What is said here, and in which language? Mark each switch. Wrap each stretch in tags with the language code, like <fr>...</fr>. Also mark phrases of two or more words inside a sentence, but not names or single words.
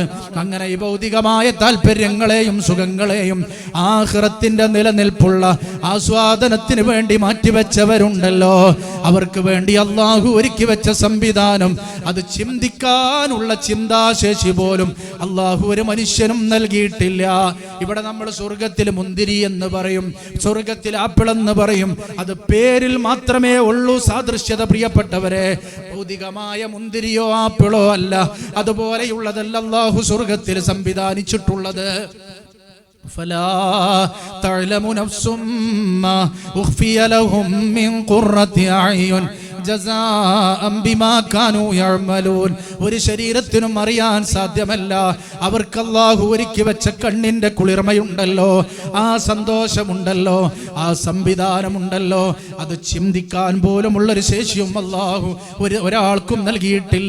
<ml>അങ്ങനെ ഈ ഭൗതികമായ താല്പര്യങ്ങളെയും സുഖങ്ങളെയും ആഖിറത്തിന്റെ നിലനിൽപ്പുള്ള ആസ്വാദനത്തിന് വേണ്ടി മാറ്റിവെച്ചവരുണ്ടല്ലോ, അവർക്ക് വേണ്ടി അള്ളാഹു ഒരുക്കി വെച്ച സംവിധാനം, അത് ചിന്തിക്കാനുള്ള ചിന്താശേഷി പോലും അള്ളാഹു ഒരു മനുഷ്യനും നൽകിയിട്ടില്ല. ഇവിടെ നമ്മൾ സ്വർഗത്തിൽ മുന്തിരി എന്ന് പറയും, സ്വർഗത്തിൽ ആപ്പിൾ എന്ന് പറയും, അത് പേരിൽ മാത്രമേ ഉള്ളൂ സാദൃശ്യത. പ്രിയപ്പെട്ടവരെ, ഭൗതികമായ മുന്തിരിയോ ആപ്പിളോ അല്ല, അതുപോലെയുള്ളതല്ല അല്ലാഹു സ്വർഗത്തിൽ സംവിധാനിച്ചിട്ടുള്ളത്.</ml> <ar>فلا تعلم نفس ما أخفي لهم من قرة أعين جزاء بما كانوا يعملون.</ar> <ml>ഒരു ശരീരത്തിനും അറിയാൻ സാധ്യമല്ല, അവർക്ക് അല്ലാഹു ഒരുക്കി വെച്ച കണ്ണിന്റെ കുളിർമയുണ്ടല്ലോ, ആ സന്തോഷമുണ്ടല്ലോ, ആ സംവിധാനമുണ്ടല്ലോ, അത് ചിന്തിക്കാൻ പോലുമുള്ളൊരു ശേഷിയും അല്ലാഹു ഒരാൾക്കും നൽകിയിട്ടില്ല.</ml>